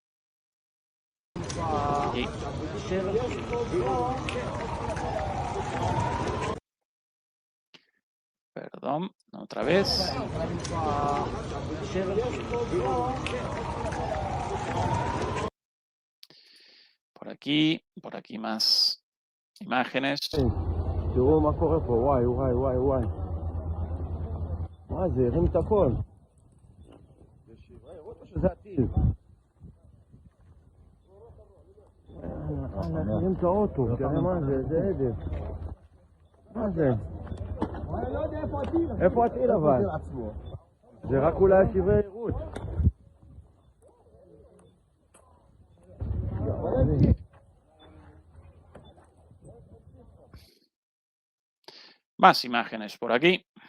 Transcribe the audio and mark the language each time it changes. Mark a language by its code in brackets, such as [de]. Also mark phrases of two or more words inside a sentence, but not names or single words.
[es] Y perdón, otra vez. Por aquí más imágenes. [he] תראו מה קורה פה, וואי. מה זה, הרים את הכל. שזה הטיל. הרים את האוטו, תראה מה זה, זה עדף. מה זה? איפה הטיל אבל? זה רק אולי שברי עירות. [es] Más imágenes por aquí.